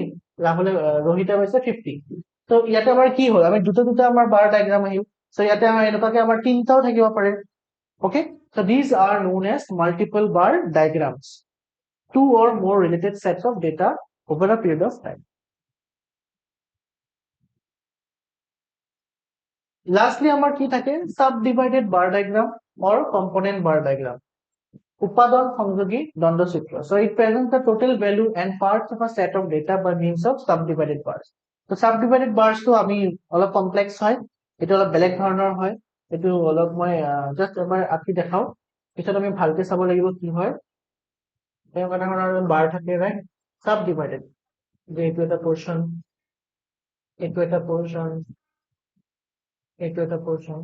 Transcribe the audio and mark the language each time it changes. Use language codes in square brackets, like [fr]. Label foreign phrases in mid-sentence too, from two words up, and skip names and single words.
[as] Rohit পাইছে 50. So ইয়াতে আমাৰ কি হ'ল? আমি দুটা আমাৰ [en] bar diagram [as] আহিল. So ইয়াতে আমাৰ এনেকুৱাকে আমাৰ তিনটাও থাকিব পাৰে. [en] Okay? So these are known as multiple bar diagrams. Two or more related sets of data over a period of time. Lastly, our [as] কি থাকে? [en] Subdivided bar diagram or component bar diagram. [as] উপাদান সংযোগী দ্বন্দ্ব চিত্ৰ. [en] So it presents the total value and parts of a set of data by means of subdivided bars. [as] So [en] subdivided bars to [as] আমি অলপ complex হয়, এটা অলপ বেলেগ ধৰণৰ হয়. এইটো অলপ মই জাস্ট এবাৰ আঁকি দেখাও, পিছত আমি ভালকে চাব লাগিব কি হয়। এনেকুৱা ধৰণৰ বাৰ থাকে, ৰাইট, [en] sub divided, [as] যে এইটো এটা পোৰ্শন, এইটো এটা পোৰ্শন, এইটো এটা পোৰ্শন।